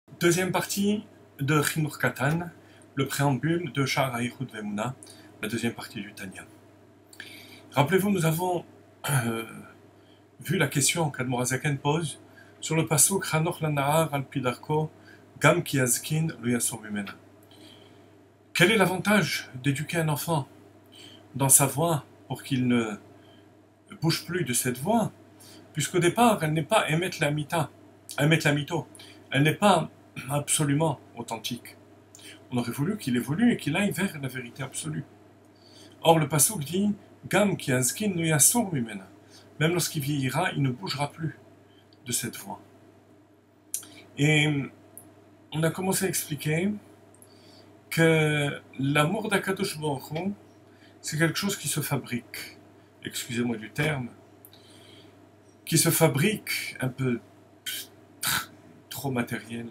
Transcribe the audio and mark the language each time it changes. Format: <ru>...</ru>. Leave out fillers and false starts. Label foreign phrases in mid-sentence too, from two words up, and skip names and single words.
<fr>Deuxième partie de Chinur Katan, le préambule de Sha'ar HaYichud Ve'emunah, la deuxième partie du Tanya. Rappelez-vous, nous avons vu la question qu'Admor HaZaken pose sur le pasuk</fr> <he>חנוך לנער על פי דרכו גם כי יזקין לא יסור ממנה.</he> <fr>Quel est l'avantage d'éduquer un enfant dans sa voie pour qu'il ne bouge plus de cette voie, puisqu'au départ, elle n'est pas</fr> <he>אמת לאמיתו,</he> <fr>elle n'est pas absolument authentique. On aurait voulu qu'il évolue et qu'il aille vers la vérité absolue. Or, le pasuk dit</fr> <he>גם כי יזקין לא יסור ממנה.</he> <fr>Même lorsqu'il vieillira, il ne bougera plus de cette voie. Et on a commencé à expliquer que l'amour d'</fr> <he>הקדוש ברוך הוא,</he> <fr>c'est quelque chose qui se fabrique, excusez-moi du terme, qui se fabrique un peu trop matériel.</fr>